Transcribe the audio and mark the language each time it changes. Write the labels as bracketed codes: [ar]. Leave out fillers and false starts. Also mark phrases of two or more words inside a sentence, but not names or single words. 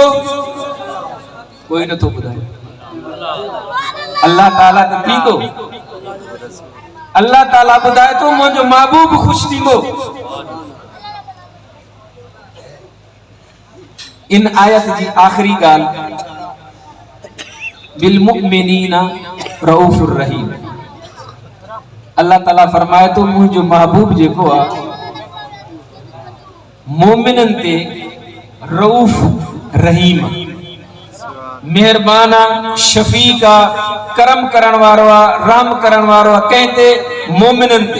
[sd] कोई नथो ॿुधाए। अल्लाह ताला त थींदो। अल्लाह ताला ॿुधाए थो मुंहिंजो महबूब ख़ुशि थींदो। इन आयत जी आखिरी ॻाल्हि [ar] بالمؤمنين رؤوف رحيم. [sd] अल्लाह ताला फरमाए थो मुंहिंजो महबूब जेको आहे मोमिनन ते [ar] رؤوف رحيم [sd] मेहरबान शफीक करम करण वारो राम करण वारो कहते मोमिनन ते।